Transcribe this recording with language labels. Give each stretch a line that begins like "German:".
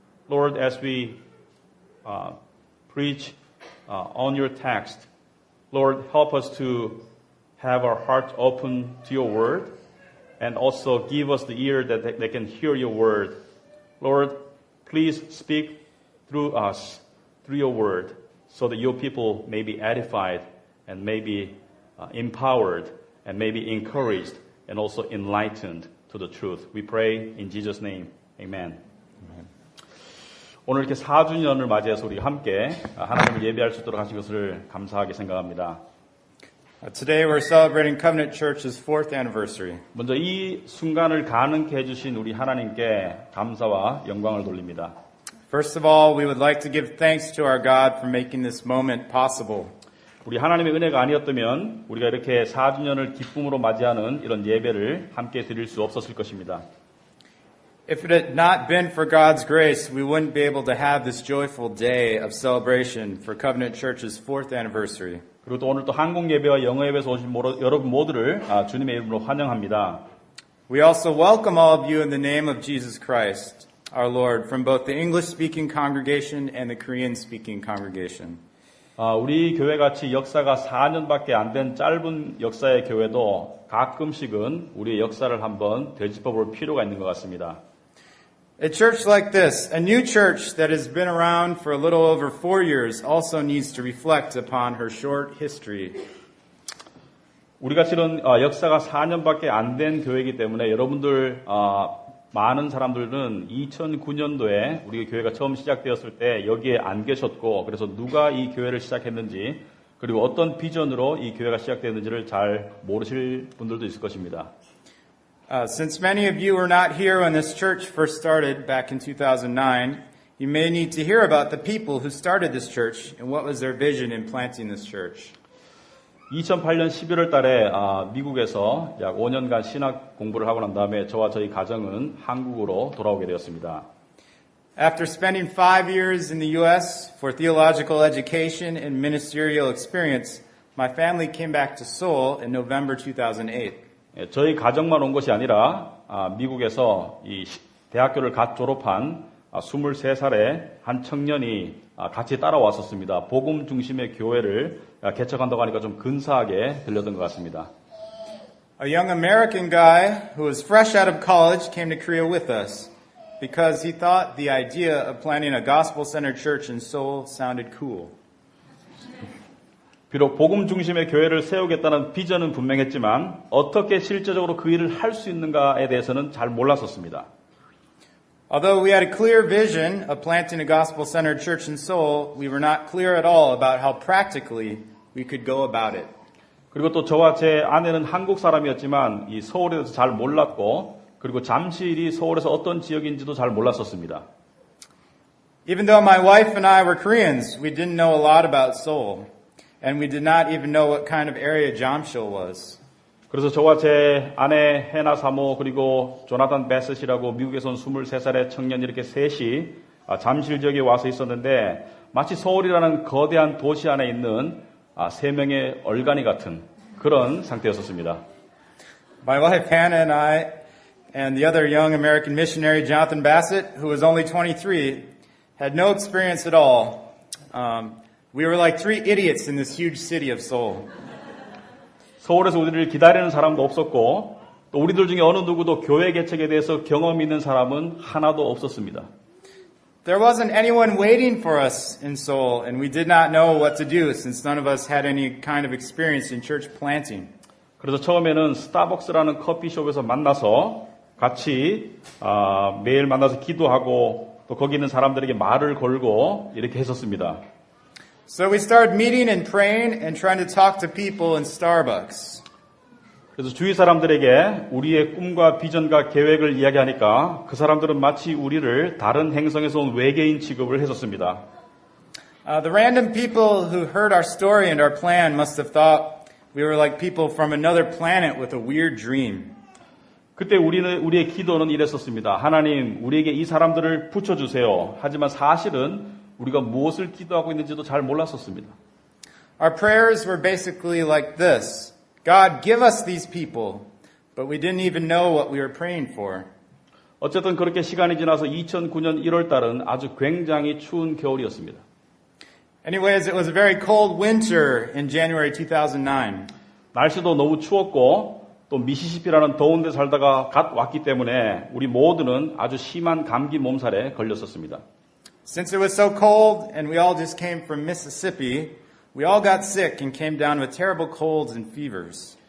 English: Lord, as we preach on your text, Lord, help us to have our hearts open to your word and also give us the ear that they can hear your word. Lord, please speak through us, through your word, so that your people may be edified and may be empowered and may be encouraged and also enlightened to the truth. We pray in Jesus' name. Amen.
Korean: 오늘 이렇게 4주년을 맞이해서 우리 함께 하나님을 예배할 수 있도록 하신 것을 감사하게 생각합니다.
English: Today we're celebrating Covenant Church's 4th anniversary.
Korean: 먼저 이 순간을 가능케 해주신 우리 하나님께 감사와 영광을 돌립니다.
English: First of all, we would like to give thanks to our God for making this moment possible.
Korean: 우리 하나님의 은혜가 아니었다면 우리가 이렇게 4주년을 기쁨으로 맞이하는 이런 예배를 함께 드릴 수 없었을 것입니다.
English: If it had not been for God's grace, we wouldn't be able to have this joyful day of celebration for Covenant Church's 4th anniversary.
Korean: 그리고 또 오늘 또 한국 예배와 영어 예배에서 오신 여러분 모두를 주님의 이름으로 환영합니다.
English: We also welcome all of you in the name of Jesus Christ, our Lord, from both the English-speaking congregation and the Korean-speaking congregation.
Korean: 우리 교회같이 역사가 4년밖에 안 된 짧은 역사의 교회도 가끔씩은 우리의 역사를 한번 되짚어볼 필요가 있는 것 같습니다.
English: A church like this, a new church that has been around for a little over 4 years, also needs to reflect upon her short history.
Korean: 우리가 실은 역사가 4년밖에 안 된 교회이기 때문에 여러분들 많은 사람들은 2009년도에 우리 교회가 처음 시작되었을 때 여기에 안 계셨고 그래서 누가 이 교회를 시작했는지 그리고 어떤 비전으로 이 교회가 시작됐는지를 잘 모르실 분들도 있을 것입니다.
English: Since many of you were not here when this church first started back in 2009, you may need to hear about the people who started this church and what was their vision in planting this church.
Korean: 2008년 11월 달에 미국에서 약 5년간 신학 공부를 하고 난 다음에 저와 저희 가정은 한국으로 돌아오게 되었습니다.
English: After spending 5 years in the U.S. for theological education and ministerial experience, my family came back to Seoul in November 2008.
Korean: 저희 가정만 온 것이 아니라 미국에서 이 대학교를 갓 졸업한 23살의 한 청년이 같이 따라왔었습니다. 복음 중심의 교회를 개척한다고 하니까 좀 근사하게 들렸던 것 같습니다.
English: A young American guy who was fresh out of college came to Korea with us because he thought the idea of planting a gospel-centered church in Seoul sounded cool.
Korean: 비록 복음 중심의 교회를 세우겠다는 비전은 분명했지만 어떻게 실제적으로 그 일을 할 수 있는가에 대해서는 잘 몰랐었습니다.
English: Although we had a clear vision of planting a gospel-centered church in Seoul, we were not clear at all about how practically we could go about it.
Korean: 그리고 또 저와 제 아내는 한국 사람이었지만 이 서울에 대해서 잘 몰랐고 그리고 잠실이 서울에서 어떤 지역인지도 잘 몰랐었습니다.
English: Even though my wife and I were Koreans, we didn't know a lot about Seoul. And we did not even know what kind of area Jamsil was.
Korean: 그래서 저와 제 아내 해나 사모 그리고 조나단 베셋이라고 미국에서 온 23살의 청년 이렇게 셋이 잠실 지역에 와서 있었는데 마치 서울이라는 거대한 도시 안에 있는 3명의 얼간이 같은 그런 상태였었습니다.
English: My wife Hannah and I and the other young American missionary Jonathan Bassett, who was only 23, had no experience at all. We were like 3 idiots in this huge city of Seoul.
Korean: 서울에서 우리를 기다리는 사람도 없었고 또 우리들 중에 어느 누구도 교회 개척에 대해서 경험이 있는 사람은 하나도 없었습니다.
English: There wasn't anyone waiting for us in Seoul, and we did not know what to do since none of us had any kind of experience in church planting.
Korean: 그래서 처음에는 스타벅스라는 커피숍에서 만나서 같이 매일 만나서 기도하고 또 거기 있는 사람들에게 말을 걸고 이렇게 했었습니다.
English: So we started meeting and praying and trying to talk to people in Starbucks.
Korean: 그래서 주위 사람들에게 우리의 꿈과 비전과 계획을 이야기하니까 그 사람들은 마치 우리를 다른 행성에서 온 외계인 취급을 했었습니다.
English: The random people who heard our story and our plan must have thought we were like people from another planet with a weird dream.
Korean: 그때 우리의 기도는 이랬었습니다. 하나님, 우리에게 이 사람들을 붙여주세요. 하지만 사실은 우리가 무엇을 기도하고 있는지도 잘 몰랐었습니다.
English: Our prayers were basically like this. God, give us these people. But we didn't even know what we were praying for.
Korean: 어쨌든 그렇게 시간이 지나서 2009년 1월 달은 아주 굉장히 추운 겨울이었습니다.
English: Anyways, it was a very cold winter in January 2009.
Korean: 날씨도 너무 추웠고 또 미시시피라는 더운 데 살다가 갓 왔기 때문에 우리 모두는 아주 심한 감기 몸살에 걸렸었습니다.
English: Since it was so cold and we all just came from Mississippi, we all got sick and came down with terrible colds and fevers.